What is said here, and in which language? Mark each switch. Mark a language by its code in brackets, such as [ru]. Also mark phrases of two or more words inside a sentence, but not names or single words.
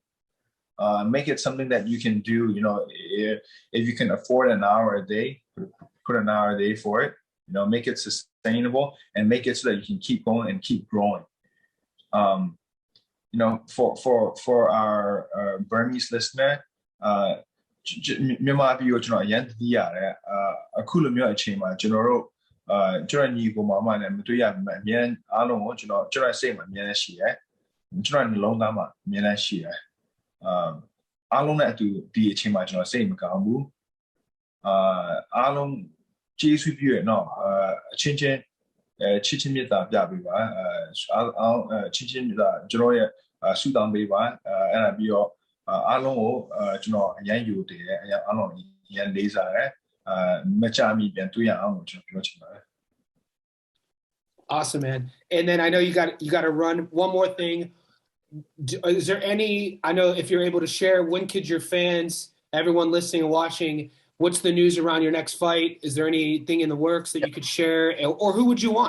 [en] Make it something that you can do. If you can afford an hour a day, put an hour a day for it. Make it sustainable and make it so that you can keep going and keep growing. For our Burmese listener, [my] မြန်မာပြည်ကိုကျွန်တော်အရင်တည်ရတယ်အခုလိုမျိုးအချိန်မှာကျွန်တော်တို့ကျွန်တော်ညီကိုမမနဲ့မတွေ့ရဘူးအ မြဲအားလုံးကိုကျွန်တော်စိတ်မှာအမြဲရှိတယ်ကျွန်တော်နှလုံးသားမှာအမြဲရှိတယ်အားလုံးနဲ့အတူဒီအချိန်မှာကျွန်တော်စိတ်မကောင်းဘူးအားလုံးကျေးဇူးပြုရနော်အချင်းချင်းချစ်ချင်းမြတ်တာပြပေးပါချစ်ချင်းမြတ်တာကျွန်တော်ရဲ့ဆုတောင်းပေးပါအဲ့ဒါပြီးတော့အားလုံးကိုကျွန်တော်အရင်ယူတည်တယ်အားလုံးအရင်လေးစားတယ်မကြမီပြန်တွေ့ရအောင်လို့ကျွန်တော်ပြောချင်ပါတယ် [en] Awesome, man. And then I know you got to run. One more thing. Is there any, I know if you're able to share, when could your fans, everyone listening and watching, what's the news around your next fight? Is there anything in the works that you could share, or who would you want?